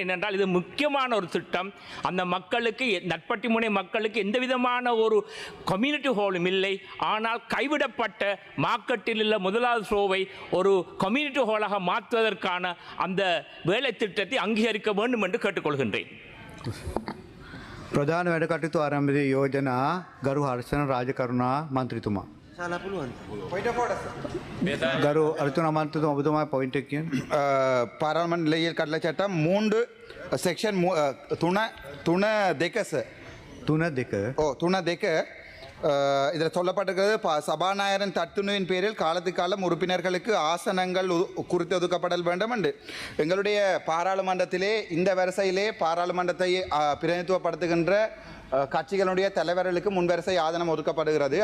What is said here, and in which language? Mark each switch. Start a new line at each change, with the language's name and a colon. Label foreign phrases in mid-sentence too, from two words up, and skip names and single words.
Tamil: ஏனென்றால் இது முக்கியமான ஒரு திட்டம். அந்த மக்களுக்கு நட்பட்டி முனை மக்களுக்கு எந்த விதமான ஒரு
English: community hall
Tamil: இல்லை. ஆனால் கைவிடப்பட்ட மார்க்கெட்டில் உள்ள முதலாவது ஷோவை ஒரு
English: community hall
Tamil: மாற்றுவதற்கான அந்த வேலை திட்டத்தை அங்கீகரிக்க வேண்டும் என்று கேட்டுக்கொள்கின்றேன்.
Sinhala: ප්‍රධාන වැඩ කටයුතු ආරම්භයේ යෝජනා ගරු හර්ෂණ රාජකරුණා මන්ත්‍රීතුමා. ගරු අර්ජුන මන්ත්‍රීතුමා ඔබතුමා පොයින්ට් එක කියන්න.
Tamil: பாராளுமன்ற நிலையில் கடலை சட்டம் 3 செக்ஷன் 3.2 இதில் சொல்லப்பட்டிருக்கிறது சபாநாயகரின் தத்துணுவின் பேரில் காலத்துக்கு காலம் உறுப்பினர்களுக்கு ஆசனங்கள் குறித்து ஒதுக்கப்படல் வேண்டும் என்று எங்களுடைய பாராளுமன்றத்திலே இந்த வரிசையிலே பாராளுமன்றத்தை பிரதிநிதித்துவப்படுத்துகின்ற கட்சிகளுடைய தலைவர்களுக்கு முன்வரிசை ஆதனம் ஒதுக்கப்படுகிறது.